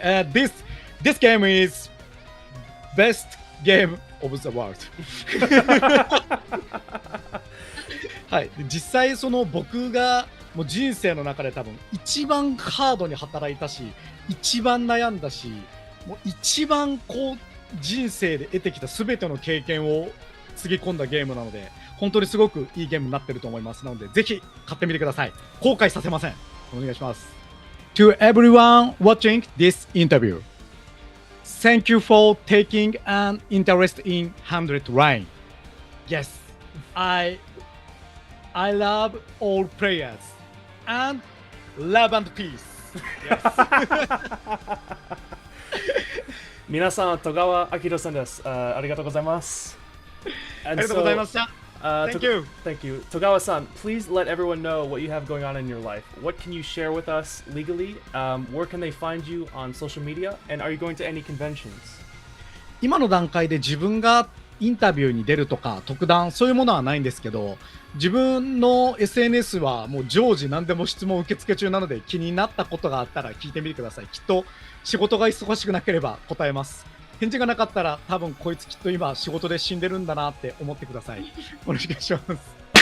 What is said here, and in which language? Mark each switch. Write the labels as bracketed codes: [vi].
[en] This game is best game of the world [ja] はい、実際その僕がもう人生の中で多分一番ハードに働いたし、一番悩んだし、もう一番こう人生で得てきた全ての経験をつぎ込んだゲームなので、本当にすごくいいゲームになってると思いますので、ぜひ買ってみてください。後悔させません。お願いします。 [en] To everyone watching this interview, thank you for taking an interest in 100 Line. Yes, I love all players and love and peace. Yes. [ja] 皆さん、戸川明さんです。ありがとうございます。ありがとうございました。 [en] Thank you. Thank you. Togawa-san, please let everyone know what you have going on in your life. What can you share with us legally? Where can they find you on social media? And are you going to any conventions? [ja] 今の段階で自分がインタビューに出るとか特段そういうものはないんですけど、自分の SNS はもう常時何でも質問受付中なので、気になったことがあったら聞いてみてください。きっと仕事が忙しくなければ答えます。返事がなかったら多分こいつきっと今仕事で死んでるんだなって思ってください。お願いします。